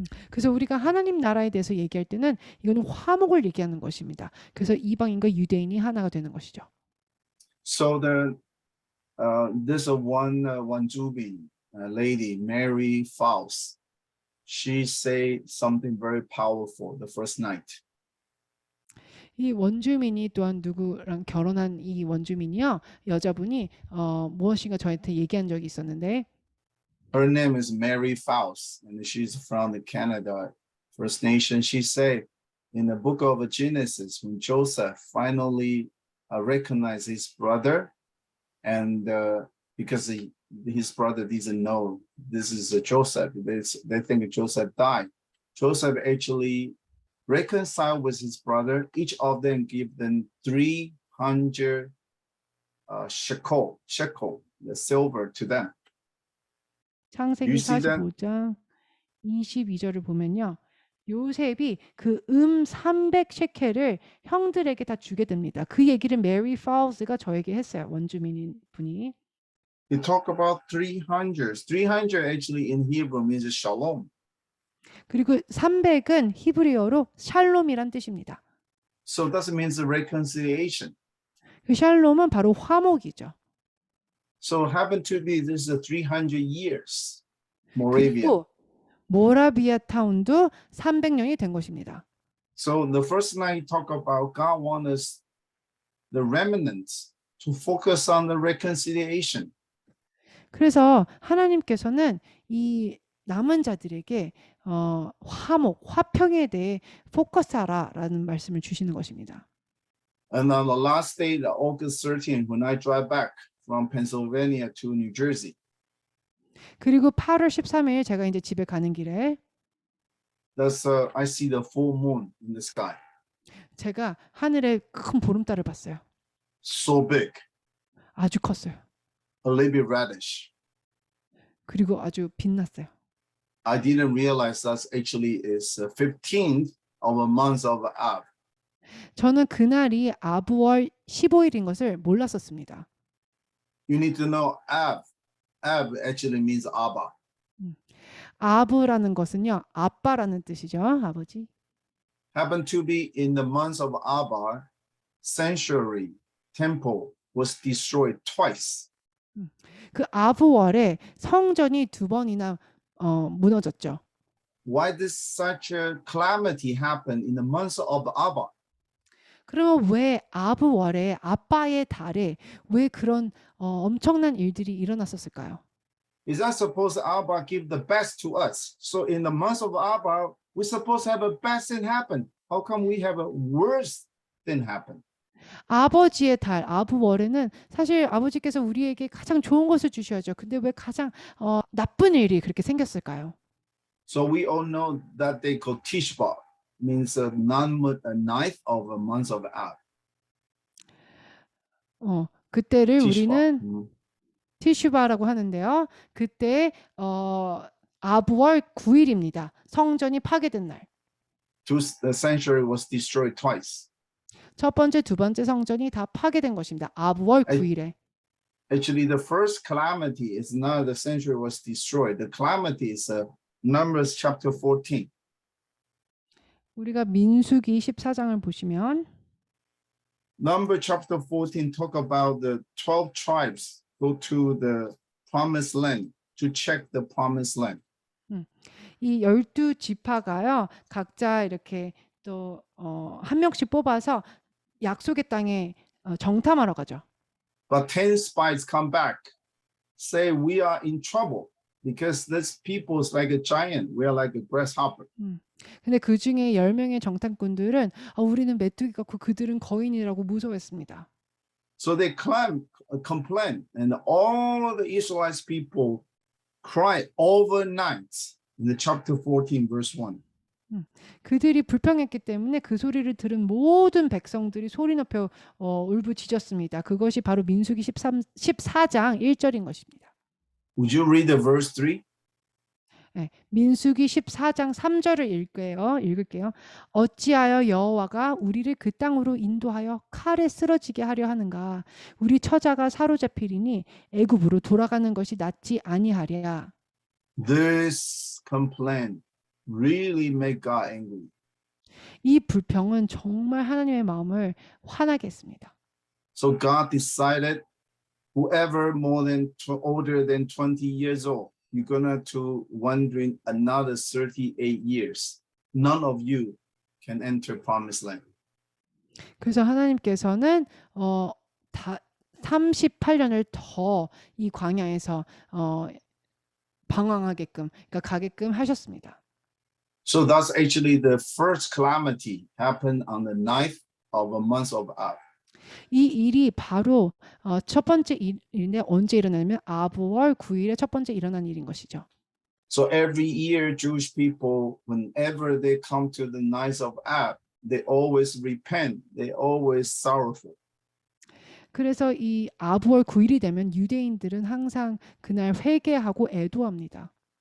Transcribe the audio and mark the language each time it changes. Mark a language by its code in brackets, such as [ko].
[ko] 그래서 우리가 하나님 나라에 대해서 얘기할 때는 이거는 화목을 얘기하는 것입니다. 그래서 이방인과 유대인이 하나가 되는 것이죠. [en] So there's one Jubin lady, Mary Faust. She said something very powerful the first night. [ko] 이 원주민이 또한 누구랑 결혼한 이 원주민이요. 여자분이 무엇인가 저한테 얘기한 적이 있었는데 [en] Her name is Mary Faust, and she's from the Canada First Nation. She said in the book of Genesis, when Joseph finally recognized his brother, and because his brother didn't know this is Joseph, they think Joseph died. Joseph actually reconciled with his brother. Each of them give them 300 shekel, the silver to them. [ko] 창세기 [en] You see that? [ko] 45장 22절을 보면요. 요셉이 그 300셰켈을 형들에게 다 주게 됩니다. 그 얘기를 메리 파우스가 저에게 했어요. 원주민인 분이. [en] You talk about 300. 300 actually in Hebrew means shalom. [ko] 그리고 300은 히브리어로 샬롬이란 뜻입니다. [en] So that means reconciliation. [ko] 그 샬롬은 바로 화목이죠. [en] So happen to be this is 300 years. Moravia. [ko] 그리고 모라비아 타운도 300년이 된 것입니다. [en] So the first night talk about God wants us, the remnants, to focus on the reconciliation. [ko] 그래서 하나님께서는 이 남은 자들에게 화목, 화평에 대해 포커스하라라는 말씀을 주시는 것입니다. [en] And on the last day, the August 13th, when I drive back from Pennsylvania to New Jersey, [ko] 그리고 8월 13일 제가 이제 집에 가는 길에 [en] that's I see the full moon in the sky, [ko] 제가 하늘에 큰 보름달을 봤어요. [en] so big, [ko] 아주 컸어요. [en] a little bit reddish. [ko] 그리고 아주 빛났어요. [en] I didn't realize that actually is 15th of a month of Av. [ko] 저는 그날이 아브월 15일인 것을 몰랐었습니다. [en] You need to know Av. Av actually means Abba. [ko] 아브라는 것은요, 아빠라는 뜻이죠. 아버지. [en] Happened to be in the month of Abba, sanctuary temple was destroyed twice. [ko] 그 아브월에 성전이 2번이나 무너졌죠. [en] Why did such a calamity happen in the month of Abba? [ko] 그러면 왜 아브월에 아빠의 달에 왜 그런 엄청난 일들이 일어났었을까요? [en] Is that supposed Abba give the best to us? So in the month of Abba, we're supposed to have a best thing happen. How come we have a worse thing happen? [ko] 아버지의 달 아브월에는 사실 아버지께서 우리에게 가장 좋은 것을 주셔야죠. 근데 왜 가장 나쁜 일이 그렇게 생겼을까요? [en] So we all know that they call Tishba, means a ninth of a month of Av. [ko] 그때를 [en] Tishba. [ko] 우리는 티슈바라고 하는데요. 그때 아브월 9일입니다. 성전이 파괴된 날. [en] The sanctuary was destroyed twice. [ko] 첫 번째, 두 번째 성전이 다 파괴된 것입니다. 아브월 9일에. [en] Actually, the first calamity is not the sanctuary was destroyed. The calamity is Numbers chapter 14. [ko] 우리가 민수기 14장을 보시면 [en] Number chapter 14 talk about the 12 tribes go to the promised land to check the promised land. [ko] 이 12지파가요. 각자 이렇게 또 한 명씩 뽑아서 약속의 땅에 정탐하러 가죠. [en] But 10 spies come back, say we are in trouble. because this people is like a giant. We are like a grasshopper. [ko] 근데 그 중에 10명의 정탐꾼들은 우리는 메뚜기 같고 그들은 거인이라고 무서워했습니다. [en] So they complain, and all the Israelites people cry overnight in the chapter 14, verse 1. [ko] 그들이 불평했기 때문에 그 소리를 들은 모든 백성들이 소리 높여 울부짖었습니다. 그것이 바로 민수기 14장 1절인 것입니다. [en] Would you read the verse 3? [ko] 네, 민수기 14장 3절을 읽을게요. 어찌하여 여호와가 우리를 그 땅으로 인도하여 칼에 쓰러지게 하려 하는가? 우리 처자가 사로잡히리니 애굽으로 돌아가는 것이 낫지 아니하랴. [en] This complaint really make God angry. [ko] 이 불평은 정말 하나님의 마음을 화나게 했습니다. [en] So God decided whoever older than 20 years old, you're gonna to wandering another 38 years. None of you can enter promised land. [ko] 그래서 하나님께서는 38년을 더 이 광야에서 방황하게끔, 그러니까 가게끔 하셨습니다. [en] So that's actually the first calamity happened on the 9th of a month of Ab. [ko] 이 일이 바로 첫 번째 일인데 언제 일어나냐면 아브월 9일에 첫 번째 일어난 일인 것이죠. [en] So every year Jewish people, whenever they come to the 9th of Ab, they always repent. They always sorrowful. [ko] 그래서 이 아브월 9일이 되면 유대인들은 항상 그날 회개하고 애도합니다.